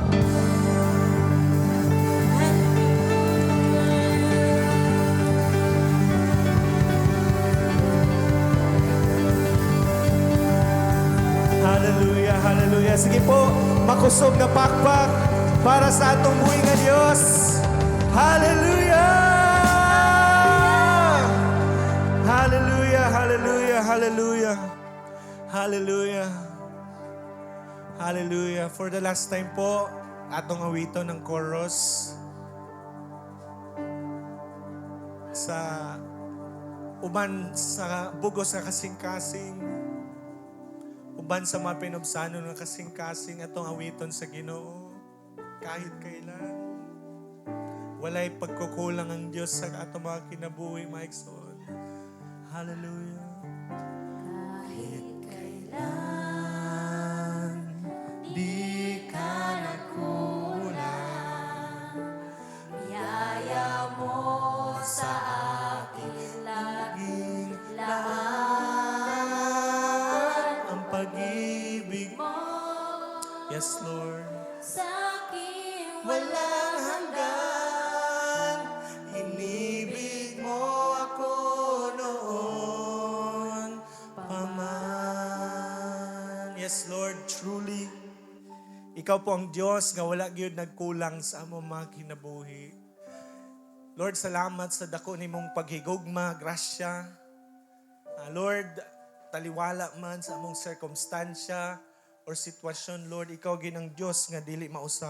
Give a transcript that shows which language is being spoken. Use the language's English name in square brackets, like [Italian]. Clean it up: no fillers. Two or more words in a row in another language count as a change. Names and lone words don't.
[Cebuano] Hallelujah, hallelujah. Sige po, makusog na pakpak para sa atong buhay nga Diyos. Hallelujah! Hallelujah, hallelujah, hallelujah. Hallelujah. Hallelujah. [English] For the last time [Cebuano] po, atong awito ng chorus sa uban sa bugos sa kasing-kasing, uban sa mga pinubsano ng kasing-kasing atong awiton sa Ginoo [Filipino] kahit kailan. [Cebuano] Walay pagkukulang ang Diyos sa atong mga kinabuhi, mga igsoon. Hallelujah. [Filipino] Kahit kailan, di ka nagkulang. Biyaya mo sa akin laging laan ang pag-ibig mo [English] Yes, Lord. [Filipino] Sa akin Walang hanggan, inibig mo ako noon pa man. [English] Yes, Lord, truly. [Cebuano] Ikaw po ang Diyos nga wala gyud nagkulang sa among mga kinabuhi. Lord, salamat sa dako nimong paghigugma, grasya. Lord, taliwala man sa among circumstansya or sitwasyon, Lord, ikaw gyud ang Diyos nga dili mausab.